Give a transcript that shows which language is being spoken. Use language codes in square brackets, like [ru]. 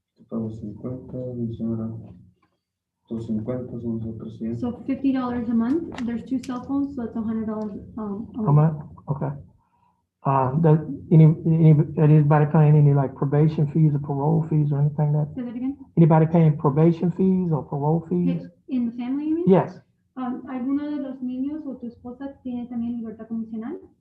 [es] pago 50, mi señora 250, son nosotros 100. [en] So $50 a month. There's two cell phones, so it's $100 a How month. much? Okay. Does anybody paying any like probation fees or parole fees or anything that, Say that again. anybody paying probation fees or parole fees? In the family, you mean? Yes, [es] ¿Alguno de los niños o tu esposa tiene también libertad condicional?